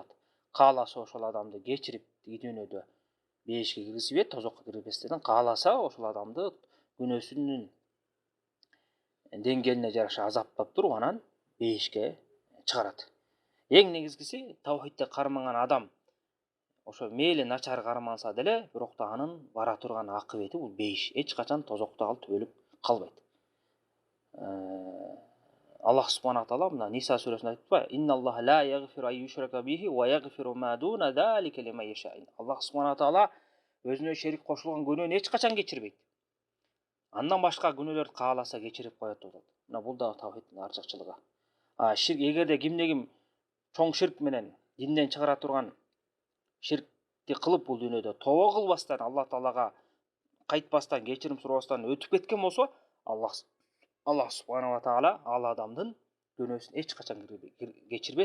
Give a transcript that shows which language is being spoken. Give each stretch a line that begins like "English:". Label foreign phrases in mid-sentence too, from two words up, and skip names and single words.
Kyrgyz: Кааласа ошол адамды кечирип тиги дүйнөдө бейишке киргизбейт, тозокко киргизбестен, кааласа ошол адамды күнөөсүнүн деңгээлине жараша азаптап туруп анан бейишке чыгарат. Эң негизгиси таухидти кармаган адам ошо мейли начар карманса деле, бирок да анын бара турган акыбети бул бейиш. Эч качан тозокто ал төөлүп калбайт. Аллах
Arabic: سبحانه تعالى
Kyrgyz: мына Ниса сүрөсүндө айтпайбы?
Arabic: إن الله لا يغفر أن يشرك به ويغفر ما دون ذلك لمن يشاء.
Kyrgyz: Аллах
Arabic: سبحانه تعالى
Kyrgyz: өзүнө шерик кошулган күнөөнү эч качан кечирбейт. Андан башка күнөөлөрдү кааласа кечирип коет деп атат. Мына бул да таухидтин ачыкчылыгы. Ширк, эгерде кимде ким чоң ширк менен динден чыгара турган ширкти кылып бул дүйнөдө тобо кылбастан, Алла таалага кайтпастан, кечирим сурабастан өтүп кеткен болсо, Аллах
Arabic: سبحانه تعالى
Kyrgyz: ал адамдын күнөөсүн эч качан кечирбейт.